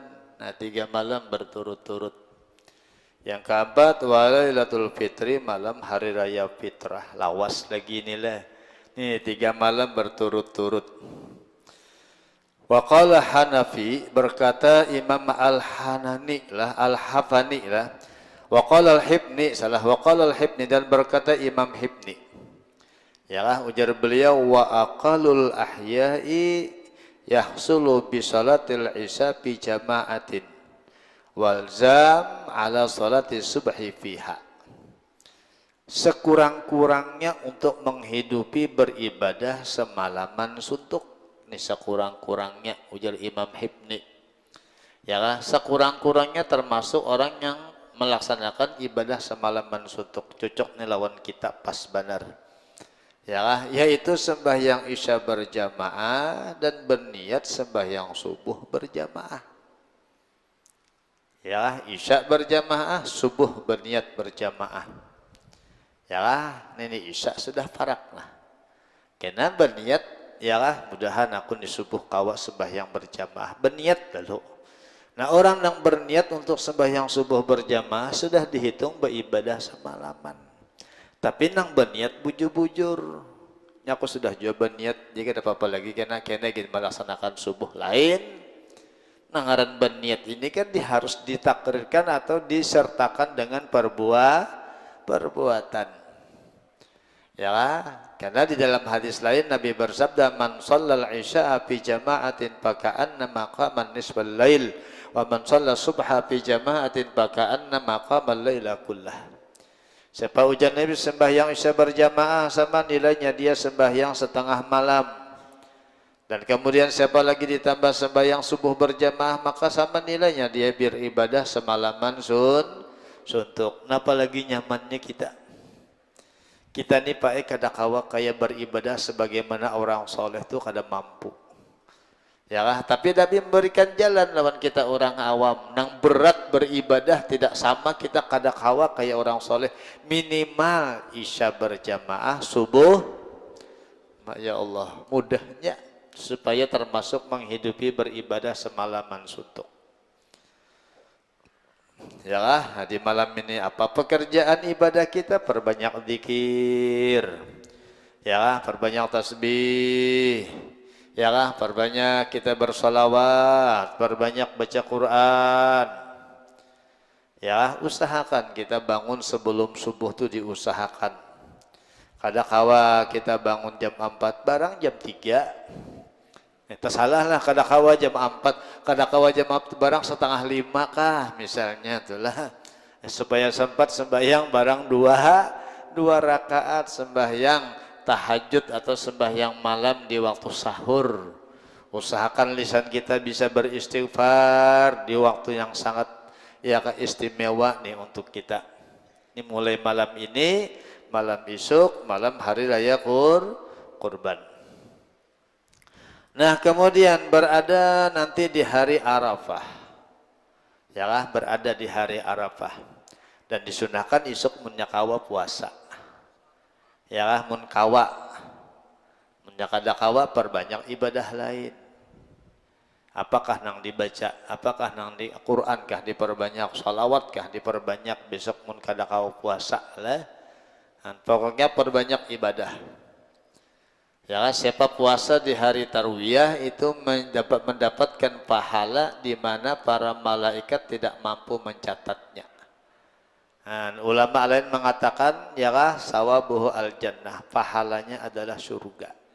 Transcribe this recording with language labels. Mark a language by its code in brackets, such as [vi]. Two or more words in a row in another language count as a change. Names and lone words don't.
[id] Nah, 3 malam berturut-turut. Yang keempat, Walilatul Fitri, malam hari raya fitrah. Lawas lagi inilah. Ini 3 malam berturut-turut. [ar] وقال حنفي, [id] berkata Imam Al-Hanani lah, Al-Hafani lah. [ar] وقال الهبني, [id] salah, [ar] وقال الهبني, [id] dan berkata Imam Hibni. Ya, ujar beliau, [ar] وأقل الإحياء يحصل بصلاة العشاء بجماعة والعزم على صلاة الصبح فيها. [id] Sekurang-kurangnya untuk menghidupi beribadah semalaman suntuk. Ini sekurang-kurangnya, ujar Imam Hibni. Ya kan? Sekurang-kurangnya termasuk orang yang melaksanakan ibadah semalaman suntuk. [bjn] Cocok nih lawan kita [id] pas benar. Ya kan? Yaitu sembahyang isya berjamaah dan berniat sembahyang subuh berjamaah. Ya, isya berjamaah, subuh berniat berjamaah. Ya, ini isya sudah farak lah. Karena berniat, ya mudahan aku di subuh kawa sembahyang berjamaah. Berniat dulu. Nah, orang yang berniat untuk sembahyang subuh berjamaah sudah dihitung beribadah semalaman. Tapi nang berniat bujur-bujur. Aku sudah juga berniat, jika ada apa-apa lagi kena ingin melaksanakan subuh lain. Nangaran berniat ini kan harus ditakrirkan atau disertakan dengan perbuatan. Ya, karena di dalam hadis lain Nabi bersabda, [ar] "من صلى العشاء في جماعة فكأنما قام نصف الليل ومن صلى الصبح في جماعة فكأنما قام الليل كله." [id] Siapa ujar Nabi sembahyang isya berjamaah sama nilainya dia sembahyang setengah malam. Dan kemudian siapa lagi ditambah sembahyang subuh berjamaah, maka sama nilainya dia beribadah semalaman suntuk. Kenapa lagi nyamannya kita? Kita nih Pak [bjn] kada kawa [id] kayak beribadah sebagaimana orang soleh tuh kada mampu. Ya lah, tapi Nabi memberikan jalan lawan kita orang awam. Nang berat beribadah tidak sama kita [bjn] kada kawa [id] kayak orang soleh. Minimal isya berjamaah, subuh. Ya Allah, mudahnya supaya termasuk menghidupi beribadah semalaman suntuk. Ya lah, di malam ini apa pekerjaan ibadah kita? Perbanyak zikir. Ya lah, perbanyak tasbih. Ya lah, perbanyak kita bersolawat, perbanyak baca Quran. Ya, usahakan kita bangun sebelum subuh tuh diusahakan. [bjn] Kada kawa [id] kita bangun jam 4, barang jam 3. Itu salah lah, [bjn] kada kawa [id] jam 4, [bjn] kada kawa [id] jam 4, barang setengah 5 kah misalnya itulah. Supaya sempat sembahyang barang 2 rakaat sembahyang tahajud atau sembahyang malam di waktu sahur. Usahakan lisan kita bisa beristighfar di waktu yang sangat istimewa nih untuk kita. Ini mulai malam ini, malam isuk, malam hari raya kurban. Nah, kemudian berada nanti di hari Arafah. Ya, berada di hari Arafah. Dan disunahkan isuk menyakawa puasa. Ya, mun kawa perbanyak ibadah lain. Apakah nang dibaca, apakah nang di Quran kah diperbanyak, salawat kah diperbanyak, besok mun kada kau puasa lah. Pokoknya perbanyak ibadah. Ya, siapa puasa di hari tarwiyah itu mendapatkan pahala di mana para malaikat tidak mampu mencatatnya. Dan ulama lain mengatakan [ar] يا ثوابه الجنة, [id] pahalanya adalah surga.